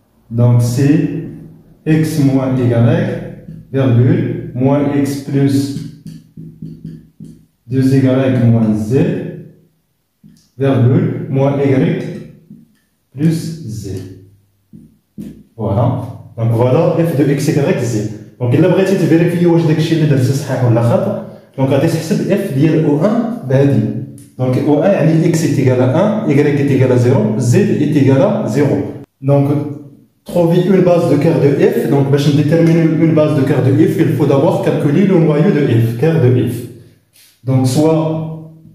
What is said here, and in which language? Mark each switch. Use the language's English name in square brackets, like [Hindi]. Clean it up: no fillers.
[French] Donc c'est x moins y, virgule, moins x plus 2y moins z, virgule, moins y plus z. Voilà. Donc voilà f de x, y, z. [Arabic] Donc إلا بغيتي تفيريفيي واش داكشي اللي درتي صحيح ولا خطأ، دونك غادي تحسب f ديال O1 بهادي. [French] دونك O1 [Arabic] يعني [French] x est égal à 1, y est égal à 0, z est égal à 0. Donc trouver une base de quart de f. Donc, pour déterminer une base de quart de f, il faut d'abord calculer le noyau de f, quart de f. Donc, soit